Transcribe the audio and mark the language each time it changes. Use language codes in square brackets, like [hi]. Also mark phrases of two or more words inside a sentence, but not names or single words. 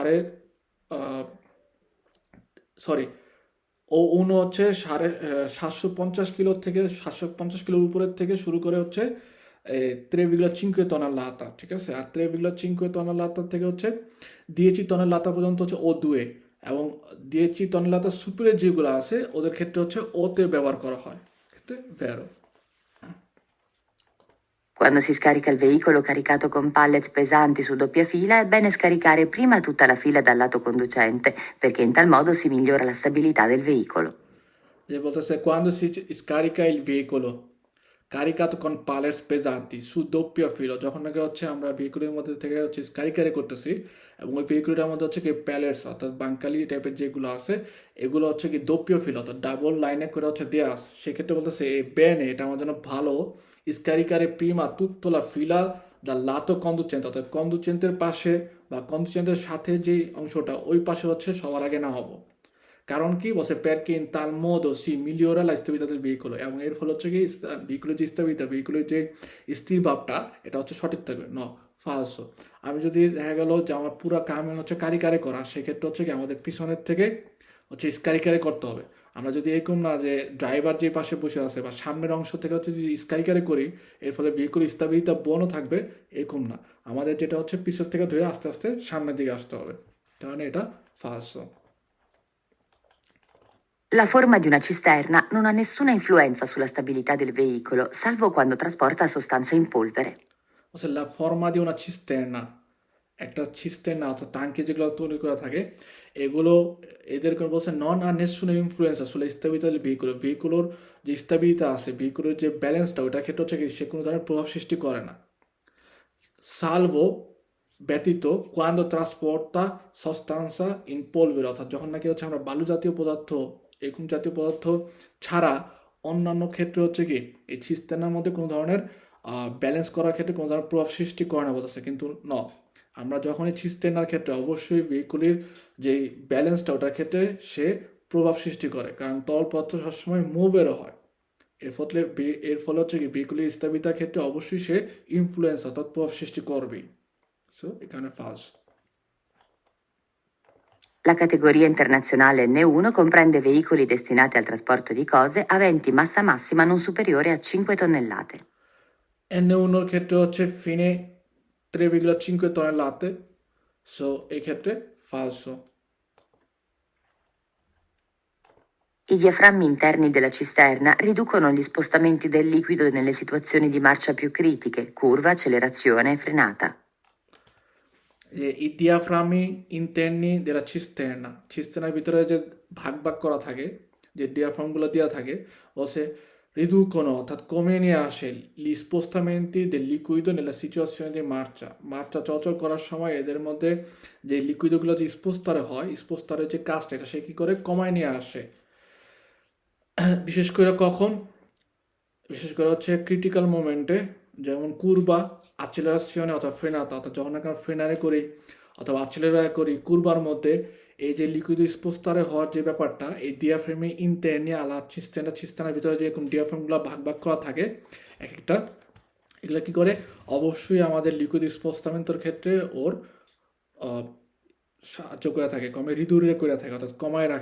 [bn] O1 হচ্ছে 750 কিলো থেকে 750 কিলোর উপরের থেকে শুরু করে হচ্ছে 3,5 tonnellata, ঠিক আছে, আর 3,5 tonnellata থেকে হচ্ছে 10 tonnellata পর্যন্ত হচ্ছে O2, এবং 10 tonnellata সুপিরিয়র যেগুলো আছে ওদের ক্ষেত্রে হচ্ছে ওতে ব্যবহার করা হয়, ক্ষেত্রে ভেরো। [it] Quando si scarica il veicolo caricato con pallets pesanti su doppia fila, è bene scaricare prima tutta la fila dal lato conducente, perché in tal modo si migliora la stabilità del veicolo. [bn] যে বলতেছে [it] quando si scarica il veicolo caricato con pallets pesanti su doppio filo, [bn] যখন নাকি হচ্ছে আমরা ভেহিকুলের মধ্যে থেকে হচ্ছে ক্যারি করতেছি এবং ওই ভেহিকুলটার মধ্যে হচ্ছে কি প্যালেটস অর্থাৎ বাঙ্কালি টাইপের যেগুলো আছে এগুলো হচ্ছে কি [it] doppio filo [bn] অর্থাৎ ডাবল লাইনে করে হচ্ছে দেওয়া আছে। সেক্ষেত্রে বলতেছে এই bene এটা আমার জন্য ভালো [it] scaricare prima tutto la fila dal lato conducente [bn] অর্থাৎ কন্ডুচেন্টের পাশে বা কন্ডুচেন্টের সাথে যে অংশটা ওই পাশে হচ্ছে সবার আগে না হবো। কারণ কি বলছে [it] perché in tal modo si migliora la stabilità del veicolo [bn] এবং এর ফলে হচ্ছে কি ভেহিকুলের যে স্থিরতা ভেহিকুলের যে স্থির ভাবটা এটা হচ্ছে সঠিক থাকবে [it] non falso. [bn] আমি যদি দেখা গেল যে আমার পুরো কাম হচ্ছে কারিকারে করা সেক্ষেত্রে হচ্ছে কি আমাদের পিছনের থেকে হচ্ছে স্কারিকারে করতে হবে। আমরা যদি এরকম না যে ড্রাইভার যে পাশে বসে আছে বা সামনের অংশ থেকে হচ্ছে যদি স্কারিকারে করি এর ফলে ভেহিকুল স্থিরতা বনও থাকবে এরকম না, আমাদের যেটা হচ্ছে পিছন থেকে ধরে আস্তে আস্তে সামনের দিকে আসতে হবে, কারণে এটা ফালসো। [it] La forma di una cisterna non ha nessuna influenza sulla stabilità del veicolo, salvo quando trasporta sostanze in polvere. La forma di una cisterna, [bn] একটা cisterna অর্থাৎ টাঙ্কি যেগুলো তৈরি করা থাকে এগুলো এদেরকে বলছে [it] non ha nessuna influenza sulla [bn] স্থিরতা ভেহিকুলোর যে স্থিরতা আছে ভেহিকুলের যে ব্যালেন্সটা ওটার ক্ষেত্রে হচ্ছে কি সে কোনো ধরনের প্রভাব সৃষ্টি করে না। সালভো ব্যতীত [it] quando trasporta sostanza in polvere [bn] অর্থাৎ যখন নাকি হচ্ছে আমরা বালু জাতীয় পদার্থ এরকম জাতীয় পদার্থ ছাড়া অন্যান্য ক্ষেত্রে হচ্ছে কি এই সিস্টেমের মধ্যে কোনো ধরনের ব্যালেন্স করার ক্ষেত্রে কোনো ধরনের প্রভাব সৃষ্টি করে না বলতেছে, কিন্তু আমরা যখন এই সিস্টেমের ক্ষেত্রে অবশ্যই ভেহিকুলের যে ব্যালেন্সটা ওটার ক্ষেত্রে সে প্রভাব সৃষ্টি করে, কারণ তল পদার্থ সবসময় মুভেরও হয়। এর ফলে হচ্ছে কি ভেহিকুলের স্থিরতার ক্ষেত্রে অবশ্যই সে ইনফ্লুয়েন্স অর্থাৎ প্রভাব সৃষ্টি করবেই। সো এখানে ফালস। [it] La categoria internazionale N1 comprende veicoli destinati al trasporto di cose aventi massa massima non superiore a 5 tonnellate. [bn] N1 এর ক্ষেত্রে হচ্ছে [it] fine 3,5 tonnellate, [bn] সো এই ক্ষেত্রে falso. [it] I diaframmi interni della cisterna riducono gli spostamenti del liquido nelle situazioni di marcia più critiche, curva, accelerazione e frenata. I diaframmi interni della cisterna [bn] র ভিতরে যে ভাগ করা থাকে যে ডিয়াফ্রামগুলো দেওয়া থাকে বলছে riducono অর্থাৎ কমিয়ে নিয়ে আসে [it] gli spostamenti del liquido nella situazione di marcia [bn] চলাচল করার সময় এদের মধ্যে যে লিকুইডগুলো যে স্পোস্টারে হয় স্পোস্টারের যে কাজটা এটা সে কি করে কমায় নিয়ে আসে। বিশেষ করে কখন, বিশেষ করে হচ্ছে ক্রিটিক্যাল মোমেন্টে যেমন কুরবা, অ্যাক্সেলারেশনে অথবা ফ্রেনাতা অর্থাৎ যখন আমরা ফ্রেনারে করি অথবা অ্যাক্সেলারে করি কুরবার মধ্যে এই যে লিকুইড স্পোস্টারে হওয়ার যে ব্যাপারটা এই [it] diaframmi interni alla cisterna [bn] ভিতরে যে এরকম ডিয়াফ্রেমগুলো ভাগ করা থাকে এক একটা এগুলো কী করে অবশ্যই আমাদের লিকুইড স্পোস্টামেন্টের ক্ষেত্রে ওর সাহায্য করে থাকে, কমে রিদুরে করে থাকে অর্থাৎ কমায় রাখে।